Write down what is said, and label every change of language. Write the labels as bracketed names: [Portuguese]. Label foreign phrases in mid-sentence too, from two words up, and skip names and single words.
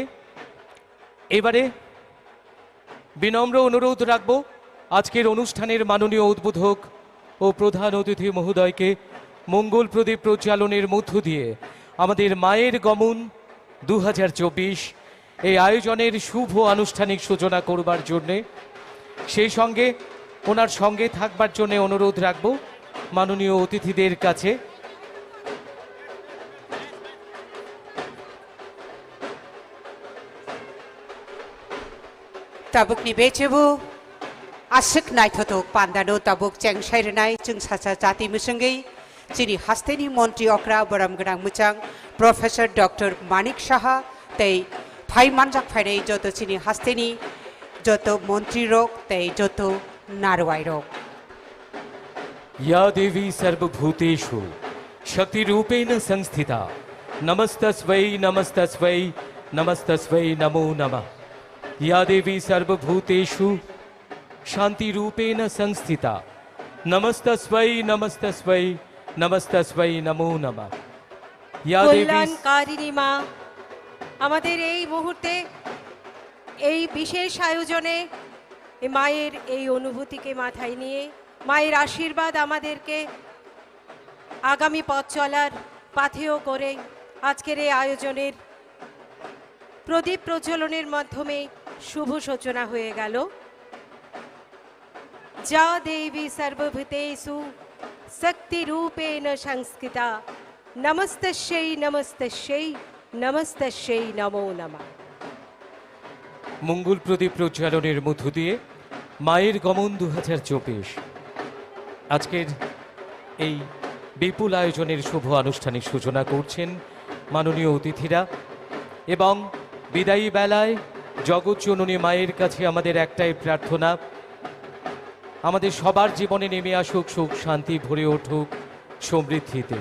[Bangla] এবারে বিনম্র অনুরোধ রাখব আজকের অনুষ্ঠানের মাননীয় উদ্বোধক ও প্রধান অতিথি মহোদয়কে মঙ্গল প্রদীপ প্রজ্বালনের মধ্য দিয়ে আমাদের মায়ের গমন 2024 এই আয়োজনের শুভ আনুষ্ঠানিক সূচনা করবার জন্যে, সেই সঙ্গে ওনার সঙ্গে থাকবার জন্য অনুরোধ রাখব মাননীয় অতিথিদের কাছে। [Kok Borok] tabuk ni bechebu asik naithotok pandano tabuk chengsairnai chungsacha jati musungai chini hasteni montri okra boramgrang muchang Professor Dr. Manik Saha tei phai manjak phairei joto chini hasteni joto montri rok tei joto narwai rok [Sanskrit] या देवी सर्वभूतेषु शक्तिरूपेण संस्थिता नमस्तस्मै नमस्तस्मै नमो नमः। या देवी सर्वभूतेषु शान्तिरूपेण संस्थिता। नमस्तस्मै नमस्तस्मै नमस्तस्मै नमो नमः। या देवी [Bangla] কল্যাণকারিণী মা, আমাদের এই মুহূর্তে এই বিশেষ আয়োজনে মায়ের এই অনুভূতিকে মাথায় নিয়ে মায়ের আশীর্বাদ আমাদেরকে আগামী পথ চলার পাথেয় করে আজকের এই আয়োজনের প্রদীপ প্রজ্বলনের মাধ্যমে শুভ সূচনা হয়ে গেল। [Sanskrit] যা দেবী সর্বভূতেষু শক্তি রূপেণ সংস্থিতা, নমস্তস্যৈ নমস্তস্যৈ নমস্তস্যৈ নমো নমঃ। [Bangla] মঙ্গল প্রদীপ প্রজ্বালনের মধ্য দিয়ে মায়ের গমন 2024 আজকের এই বিপুল আয়োজনের শুভ আনুষ্ঠানিক সূচনা করছেন মাননীয় অতিথিরা। এবং বিদায়ী বেলায় জগৎজননী মায়ের কাছে আমাদের একটাই প্রার্থনা, আমাদের সবার জীবনে নেমে আসুক সুখ শান্তি, ভরে উঠুক সমৃদ্ধিতে।